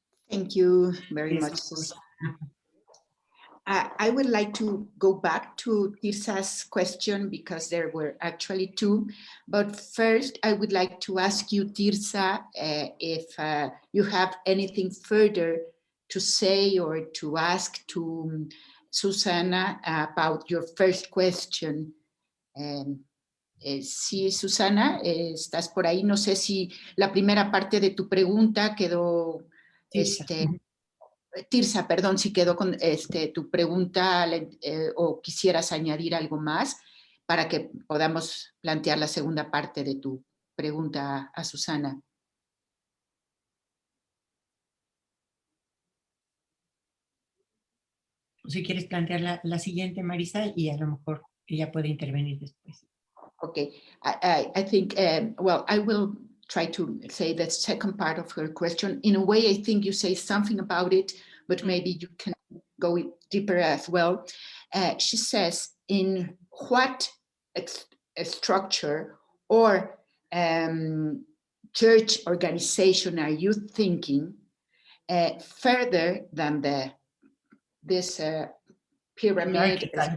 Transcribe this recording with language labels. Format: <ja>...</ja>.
<en>Thank you very much, Zuzanna. I would like to go back to Tirsa's question because there were actually two. But first, I would like to ask you, Tirsa, if you have anything further to say or to ask to Zuzanna about your first question.</en> <es>Sí, Zuzanna, estás por ahí. No sé si la primera parte de tu pregunta quedó... Tirsa, perdón, si quedó con tu pregunta o quisieras añadir algo más para que podamos plantear la segunda parte de tu pregunta a Zuzanna. Si quieres plantear la siguiente, Marisa, y a lo mejor ella puede intervenir después.</es> <en>Okay, I think, well, I will try to say the second part of her question. In a way, I think you say something about it, but maybe you can go deeper as well. She says, in what structure or church organization are you thinking further than this pyramid,</en>